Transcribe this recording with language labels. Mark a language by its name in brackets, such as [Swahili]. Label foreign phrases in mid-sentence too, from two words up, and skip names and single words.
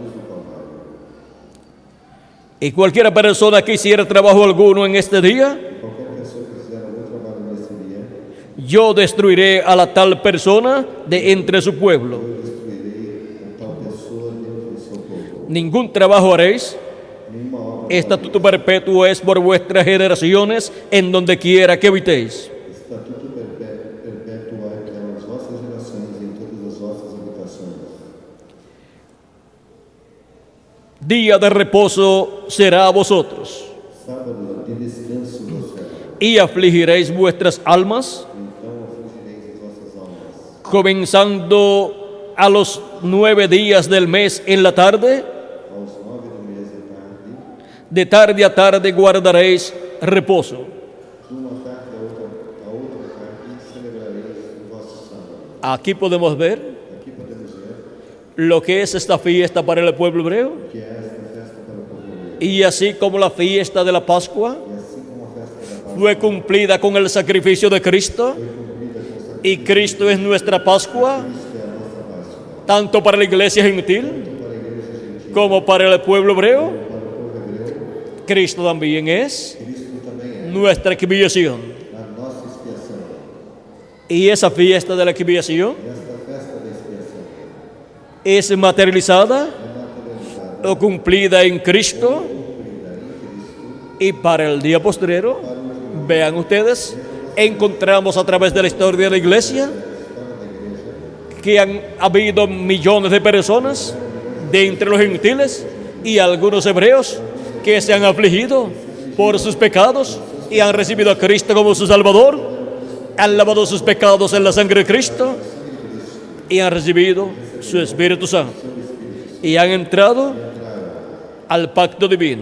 [Spanish] Y cualquier persona que hiciera trabajo alguno en este día, yo destruiré a la tal persona de entre su pueblo. Ningún trabajo haréis. Estatuto perpetuo es por vuestras generaciones en donde quiera que habitéis. [Portuguese] Estatuto perpétuo é pelas vossas gerações e em todas as vossas habitações. [Spanish] Día de reposo será a vosotros, [Portuguese] Sábado de descanso vos será. [Spanish] y afligiréis vuestras almas, [Portuguese] Então afligireis as vossas almas. [Spanish] comenzando a los 9 días del mes en la tarde, [Portuguese] Aos 9 do mês de tarde, [Spanish] de tarde a tarde guardaréis reposo. [Portuguese] de uma tarde a outra tarde, celebrareis o vosso sábado. [Spanish] Aquí podemos ver [Portuguese] Aqui podemos ver [Spanish] lo que es esta fiesta para el pueblo hebreo, [Portuguese] que é esta festa para o povo hebreu. [Spanish] y así como la fiesta de la Pascua [Portuguese] E assim como a festa da Páscoa [Spanish] fue cumplida con el sacrificio de Cristo, [Portuguese] foi cumprida com o sacrifício [Spanish] y Cristo es nuestra Pascua, [Portuguese] de Cristo, é a nossa Páscoa. [Spanish] tanto para la iglesia gentil [Portuguese] Tanto para a igreja gentil [Spanish] como para el pueblo hebreo, [Portuguese] como para o povo hebreu, [Spanish] Cristo también es [Portuguese] Cristo também é [Spanish] nuestra expiación. [Portuguese] a nossa expiação. [Spanish] Y esa fiesta de la expiación [Portuguese] E esta festa da expiação [Spanish] es materializada [Portuguese] é materializada [Spanish] o cumplida en Cristo, y para el día postrero, vean ustedes, encontramos a través de la historia de la iglesia que han habido millones de personas de entre los gentiles y algunos hebreos que se han afligido por sus pecados y han recibido a Cristo como su Salvador, han lavado sus pecados en la sangre de Cristo y han recibido su Espíritu Santo y han entrado al pacto divino.